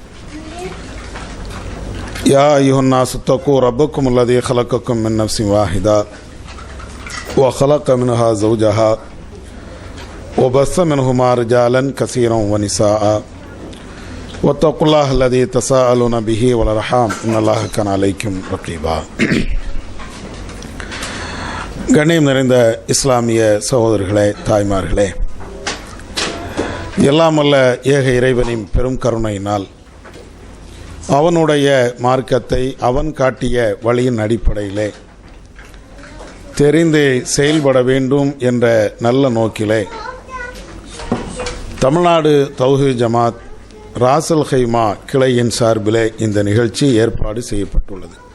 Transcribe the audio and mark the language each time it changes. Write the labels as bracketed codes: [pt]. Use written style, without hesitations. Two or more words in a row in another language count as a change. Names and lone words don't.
[ar] يا أيها الناس اتقوا ربكم الذي خلقكم من نفس واحدة وخلق منها زوجها وبث منهما رجالا كثيرا ونساء واتقوا الله الذي تساءلون به والأرحام إن الله كان عليكم رقيبا. [ta] கண்ணியம் நிறைந்த இஸ்லாமிய சகோதரர்களே, தாய்மார்களே, எல்லாம் வல்ல ஏக இறைவனின் பெரும் கருணையினால் அவனுடைய மார்க்கத்தை அவன் காட்டிய வழியின் அடிப்படையிலே தெரிந்து செயல்பட வேண்டும் என்ற நல்ல நோக்கிலே தமிழ்நாடு தௌஹீத் ஜமாத் ராசல் ஹைமா கிளையின் சார்பிலே இந்த நிகழ்ச்சி ஏற்பாடு செய்யப்பட்டுள்ளது.